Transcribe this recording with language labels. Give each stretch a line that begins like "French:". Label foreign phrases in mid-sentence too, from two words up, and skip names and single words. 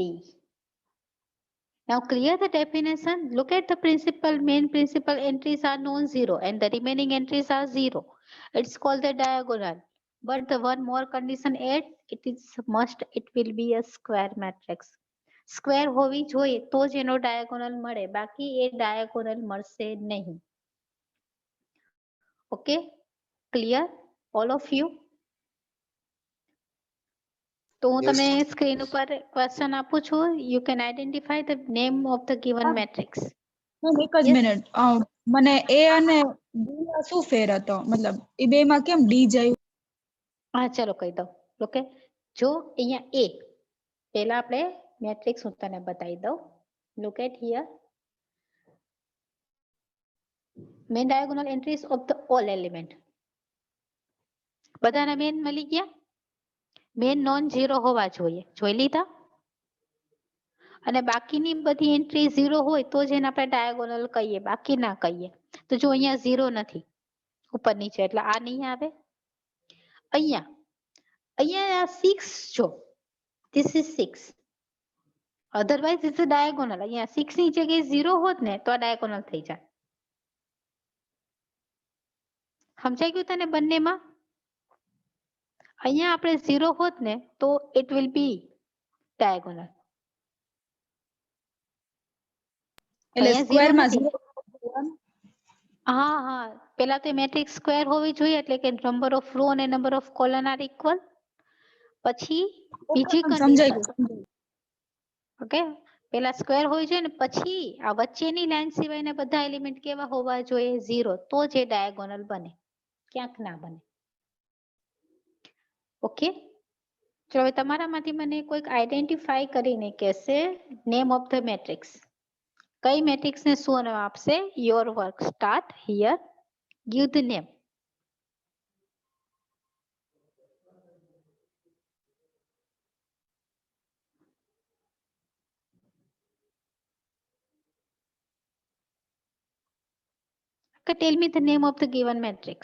English: Now clear the definition. Look at the main principal entries are non-zero and the remaining entries are 0. It's called the diagonal. But the one more condition add, it will be a square matrix.
Gujarati: Square હોવી જોઈએ તો જ એનો diagonal મળે બાકી એ diagonal મળશે નહીં.
English: Okay? Clear? All of you?
Gujarati: તો હું
English: Yes.
Gujarati: તમે સ્ક્રીન ઉપર ક્વેશ્ચન આપું છું.
English: You can identify the name of the given matrix.
Gujarati: મેમ એક જ
English: Yes.
Gujarati: મિનિટ મને એ અને ડી માં શું ફેર હતો મતલબ એ બે માં કેમ ડી જાય? હા ચલો કહી દઉં. ઓકે જો અહીંયા એ પહેલા આપણે મેટ્રિક્સ હું તને બતાવી દઉં.
English: Look at here. Main diagonal entries of the all element.
Gujarati: બધાના મેન મળી ગયા? મેન
English: non zero
Gujarati: હોવા જોઈએ. જોઈ લીધા? અને બાકીની બધી એન્ટ્રી 0 હોય તો જ એને આપણે ડાયાગોનલ કહીએ બાકી ના કહીએ. તો જો અહીંયા 0 નથી ઉપર નીચે એટલે આ નહીં આવે. અહીંયા 6 જો
English: this is 6. Otherwise it's a diagonal.
Gujarati: અહીંયા 6 ની જગ્યાએ 0 હોત ને તો આ ડાયાગોનલ થઈ જાય. સમજાઈ ગયું તને બંનેમાં? અહીંયા આપણે 0 હોત ને તો
English: it will be diagonal.
Gujarati: એટલે અહીંયા સ્ક્વેર zero માં નથી. 0 હા હા પેલા તો મેટ્રિક્સ સ્ક્વેર હોવી જોઈએ એટલે કે
English: number of row
Gujarati: અને
English: number of column are equal.
Gujarati: પછી બીજી સમજાઈ કન્ડિશન ગયું ઓકે, પેલા સ્ક્વેર હોય છે ને પછી આ વચ્ચેની લાઈન સિવાયના બધા એલિમેન્ટ કેવા હોવા જોઈએ? 0, તો જ એ ડાયાગોનલ બને, ક્યાંક ના બને. ઓકે, ચલો હવે તમારામાંથી મને કોઈક આઈડેન્ટિફાઈ કરીને કહેશે
English: name of the matrix.
Gujarati: કઈ મેટ્રિક્સ ને શું નામ આપશે?
English: your work start here, give the name. Tell me the name of the given matrix.